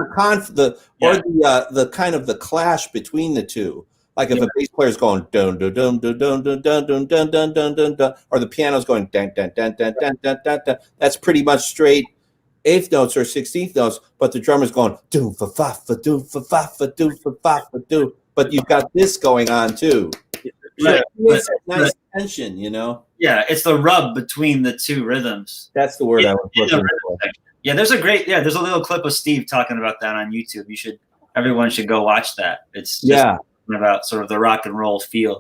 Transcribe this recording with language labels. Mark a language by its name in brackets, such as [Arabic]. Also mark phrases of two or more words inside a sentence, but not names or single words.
[English] The kind of the clash between the two. Like if a bass player's going dun dun dun dun dun dun dun dun dun dun dun dun dun, or the piano's going dun dun dun dun dun dun dun dun, that's pretty much straight eighth notes or 16th notes, but the drummer's going do fa fa fa do fa fa fa do fa fa fa do, but you've got this going on too. Right. It's a nice tension, you know. Yeah, it's the rub between the two rhythms. That's the word I was looking for. Yeah, there's a little clip of Steve talking about that on YouTube. Everyone should go watch that. It's just about sort of the rock and roll feel.